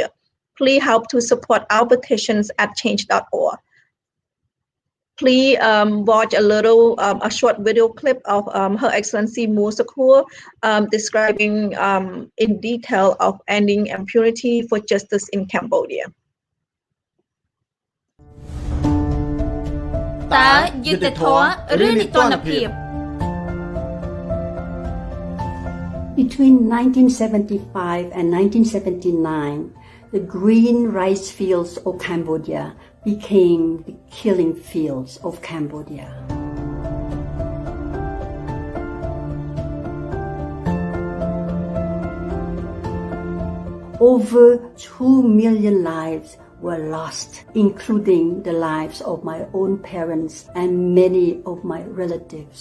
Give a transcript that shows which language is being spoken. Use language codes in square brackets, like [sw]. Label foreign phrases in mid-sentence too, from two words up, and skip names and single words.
[en] Please help to support our petitions at change.org. Please watch a short video clip of Her Excellency Musakur describing in detail of ending impunity for justice in Cambodia. [km] តើយុត្តិធម៌ឬនីតិភាព [en] Between 1975 and 1979, the green rice fields of Cambodia became the killing fields of Cambodia. Over 2 million lives were lost, including the lives of my own parents and many of my relatives.